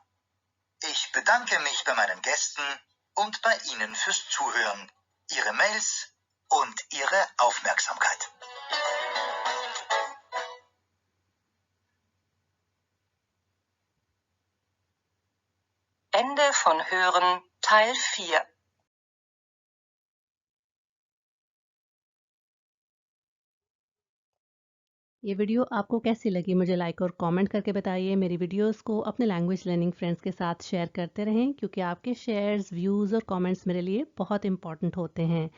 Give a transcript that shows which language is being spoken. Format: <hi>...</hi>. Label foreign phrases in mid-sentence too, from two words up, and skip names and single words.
<de>Ich bedanke mich bei meinen Gästen und bei Ihnen fürs Zuhören, Ihre Mails und Ihre Aufmerksamkeit. Ende von Hören Teil 4.</de> <hi>ये वीडियो आपको कैसी लगी मुझे लाइक और कमेंट करके बताइए। मेरी वीडियोस को अपने</hi> <en>language learning friends</en> <hi>के साथ शेयर करते रहें, क्योंकि आपके</hi> <en>shares, views</en> <hi>और कमेंट्स मेरे लिए बहुत इंपॉर्टेंट होते हैं।</hi>